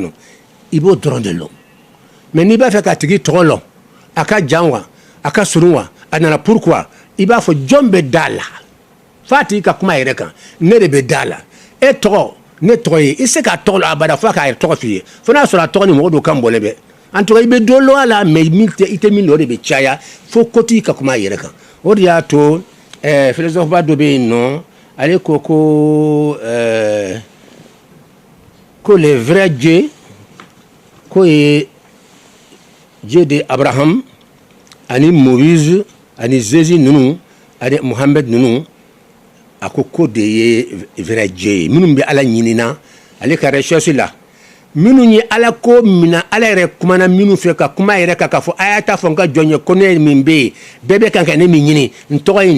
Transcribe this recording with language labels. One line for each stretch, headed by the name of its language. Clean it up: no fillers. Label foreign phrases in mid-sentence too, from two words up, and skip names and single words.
Bambara: nɔ i b'o dɔrɔn de lɔn mais n'i b'a fɛ k'a tigi tɔgɔ lɔn a ka jan wa a ka surun wa a nana pourquoi i b'a fɔ jɔn bɛ da la f'a tigi ka kuma a yɛrɛ kan ne de bɛ da la e tɔgɔ ne tɔgɔ ye i se k'a tɔgɔ lɔn abada f'a k'a yɛrɛ tɔgɔ f'i ye fo n'a sɔrɔ a tɔgɔ ni mɔgɔ dɔw kan bɔlen bɛ
French: en tout cas
Bambara: i bɛ dɔ lɔn a la mais i tɛ min lɔ o de bɛ caya fo kotigi ka kuma a yɛrɛ kan o de y'a to philosophe ba dɔ bɛ yen nɔ ale ko
French: le vrai Dieu
Bambara: ko ye
French: Dieu de
Bambara: Abraham ani Moïse ani Jésus ninnu ani Mohamed ninnu a ko ko de ye
French: vrai Dieu
Bambara: minnu bɛ Ala ɲinina ale ka recherche la minnu ye Ala ko mina Ala yɛrɛ kumana minnu fɛ ka kuma yɛrɛ kan k'a fɔ a y'a ta fɔ n ka jɔn ye ko ne min bɛ yen bɛɛ bɛ kan ka ne min ɲini n tɔgɔ ye